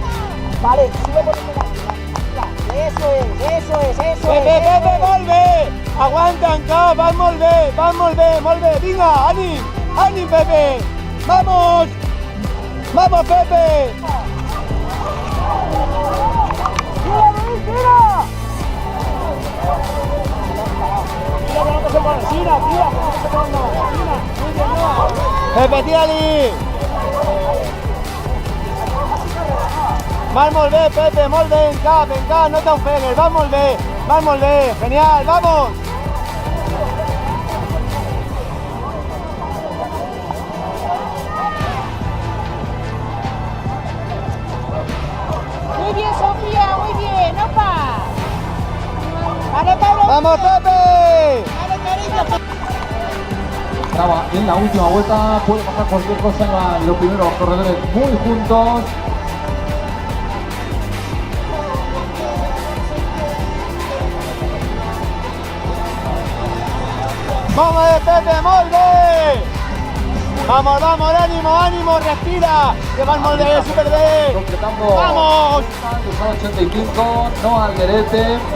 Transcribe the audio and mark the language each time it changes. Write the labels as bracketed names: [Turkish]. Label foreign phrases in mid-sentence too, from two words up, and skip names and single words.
[Spanish] Vale, sigue poniendo la... Eso es. Pepe, vuelve. [Catalan] Aguanta encara, vas molt bé. Vinga, ànim, Pepe. Vamos, Pepe. Tira. Pepe, tira-li. Vas molt bé, Pepe, molt bé, en cap, no t'ofegues, vas molt bé, [Spanish] genial, vamos. Muy bien, Sofía, muy bien, opa. Vale, Pablo. Vamos, Pepe. Vale, cariño. Estaba en la última vuelta, puede pasar cualquier cosa en los primeros corredores muy juntos. Vamos, [Catalan] Pepe, molt bé. [Spanish] Vamos, ánimo, respira. [Catalan] Que vas molt bé, superbé. [Spanish] Completando. Vamos. 85, no Alderete.